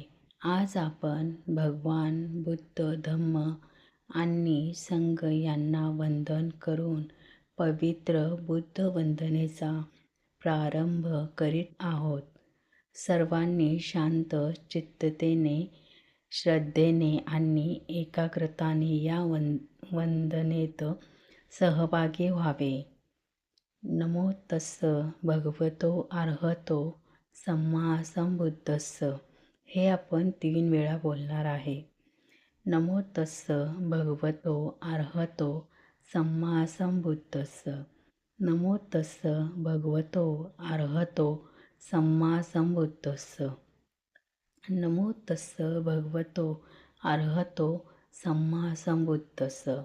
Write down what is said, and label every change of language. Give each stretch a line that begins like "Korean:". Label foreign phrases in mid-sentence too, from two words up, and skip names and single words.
Marathi: आज आपण भगवान बुद्ध, धम्म आणि संघ यांना वंदन करून पवित्र बुद्ध वंदनेचा प्रारंभ करीत आहोत. सर्वांनी शांत चित्ततेने, श्रद्धेने आणि एकाग्रताने या वंदनेत सहभागी व्हावे.
Pali: नमो तस्स भगवतो अर्हतो सम्मा संबुद्धस्स.
Marathi: हे आपण 3 वेळा बोलणार आहे.
Pali: नमो तस्स भगवतो अर्हतो सम्मा संबुद्धस्स. नमो तस्स भगवतो अर्हतो सम्मा संबुद्धस्स. नमो तस्स भगवतो अर्हतो सम्मा संबुद्धस्स.